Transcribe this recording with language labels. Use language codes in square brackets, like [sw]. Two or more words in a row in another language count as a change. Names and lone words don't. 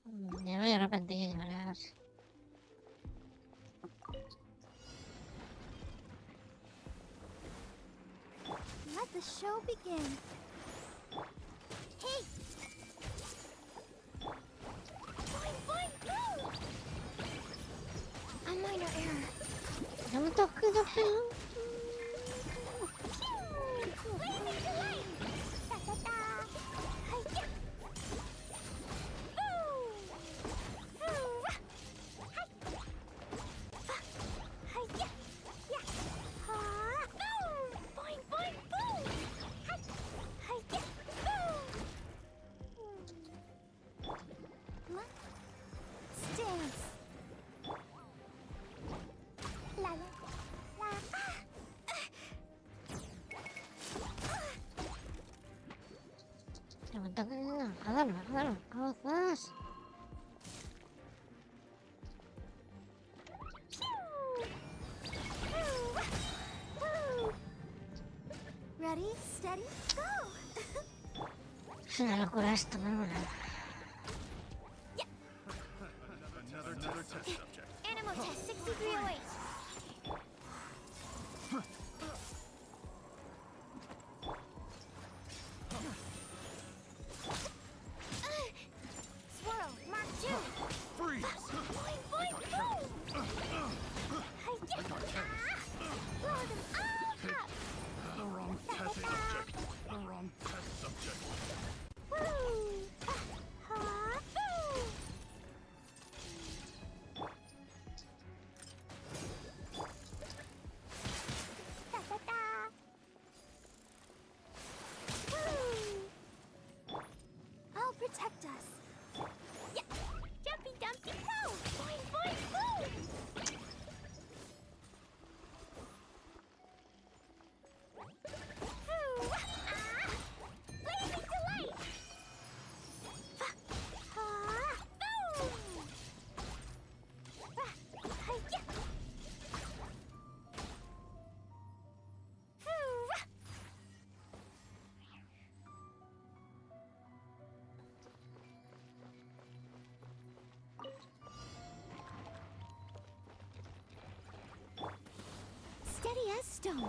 [es] Ya me arrepentí de llorar. [en] Let the show begin. Hey! Boing, boing, boom! A minor error. [es] No me toques el pelo. [en] Pew! Blazing delight! Ta-ta-ta! Hi-ya! Ooh! Hoo-rah! Hi! Hi-ya! Yeah! Ha! Boom! Boing, boing, boom! Hi! Hi-ya! Boom! Stance. La la la. [es] No me toques. Agarra. ¿Cómo estás? [en] Ready, steady, go! [es] Es una locura esto, ¿no? [en] Another test subject. Animal test 6308. Swirl, Mark 2. Freeze! Boing, boing, boom! Hi-ya! Blow them all up! The wrong test subject. The wrong test subject. Woo! Ha! Boo! Ta-ta-ta! Woo! I'll protect us. Yeah! Jumpy Dumpty Go! Boing, boing, boom! Woo! Ah! Blazing delight! Ha! Boom! Hi-ya! Woo! Steady as stone.